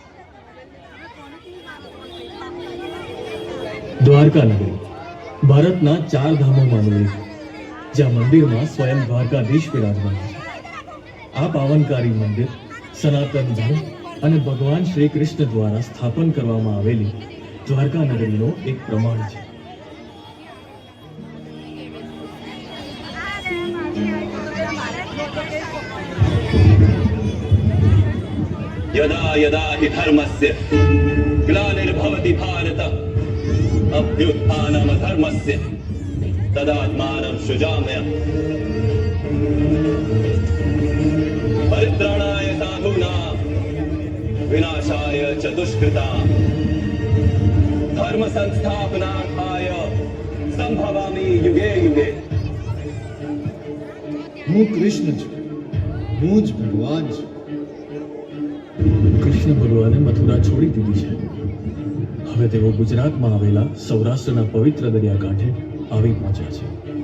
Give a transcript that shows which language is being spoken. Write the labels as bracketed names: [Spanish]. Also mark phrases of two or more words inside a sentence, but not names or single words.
[Gujarati] દ્વારકા નગરી ભારતના 4 ધામોમાંનું એક, જ્યાં મંદિરમાં સ્વયં દ્વારકાધીશ બિરાજમાન છે। આ પાવનકારી મંદિર સનાતન ધર્મ અને ભગવાન શ્રી કૃષ્ણ દ્વારા સ્થાપન કરવામાં આવેલી દ્વારકા નગરીનો એક પ્રમાણ છે। [Sanskrit] यदा यदा हि धर्मस्य ग्लानिर्भवति भारत अभ्युत्थानम् अधर्मस्य तदात्मानं सृजाम्यहम् परित्राणाय साधूनां विनाशाय च दुष्कृतां धर्म संस्थापनार्थाय संभवामि युगे युगे। [Gujarati] હું કૃષ્ણ છું, હું જ ભગવાન છું। કૃષ્ણ ભગવાને મથુરા છોડી દીધી છે। હવે તેઓ ગુજરાતમાં આવેલા સૌરાષ્ટ્રના પવિત્ર દરિયાકાંઠે આવી પહોંચ્યા છે।